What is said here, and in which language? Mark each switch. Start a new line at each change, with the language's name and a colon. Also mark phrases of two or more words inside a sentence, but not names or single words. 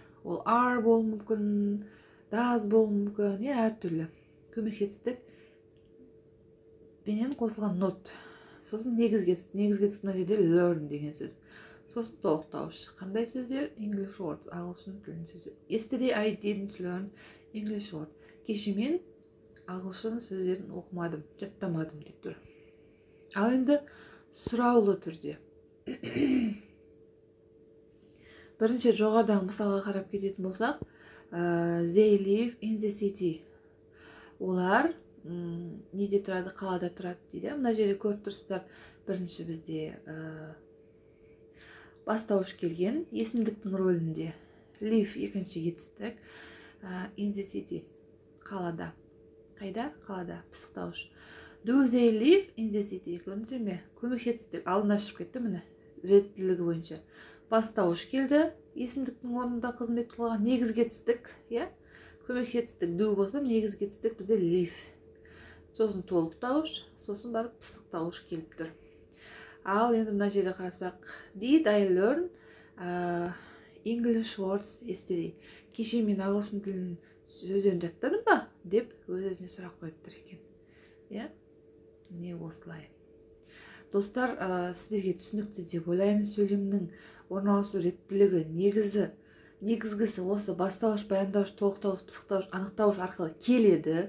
Kazakh: Ол are болуы мүмкін, does болуы мүмкін, әртүрлі. Көмекшетістік менен қосылған not. Сосын негізгі тіс мына жерде learn деген сөз. Сосын толықтауыш. Қандай сөздер?
English: English words,
Kazakh: ағылшын тілінің сөздер.
English: Yesterday I didn't learn English word.
Kazakh: Кеше мен ағылшын сөздерін оқымадым, жаттамадым деп тұр. Ал енді сұраулы түрде. Бірінші жоғарыдағы мысалға қарап кететін болсақ,
English: they live in the city.
Kazakh: Олар неде тұрады, қалада тұрады дейді. Мына жерде көріп тұрсыздар, бірінші бізде бастауыш келген, есімдіктің рөлінде. Live екінші етістік,
English: in the city,
Kazakh: қалада. Қайда? Қалада, пысықтауыш.
English: Do they live in the city?
Kazakh: Көрдіңіздер ме? Көмекші етістік алдына шығып кетті, міне, реттілігі бойынша. Бастауыш келді, есімдіктің орнында қызмет қылған негізгі етістік, көмекші етістік do болса, негізгі етістік бізде live. Сосын толықтауыш, сосын барып пысықтауыш келіп тұр. Ал енді мына жерде қарасақ,
English: did I learn English words yesterday?
Kazakh: Кеше мен ағылшын тілінің сөздерін жаттадым ба? Деп өз-өзіне сұрақ қойып тұр екен. Не осылай. Достар, сіздерге түсінікті деп ойлаймын. Сөйлемнің орналасу реттілігі негізгісі осы бастауыш, баяндауыш, толықтауыш, пысықтауыш, анықтауыш арқылы келеді.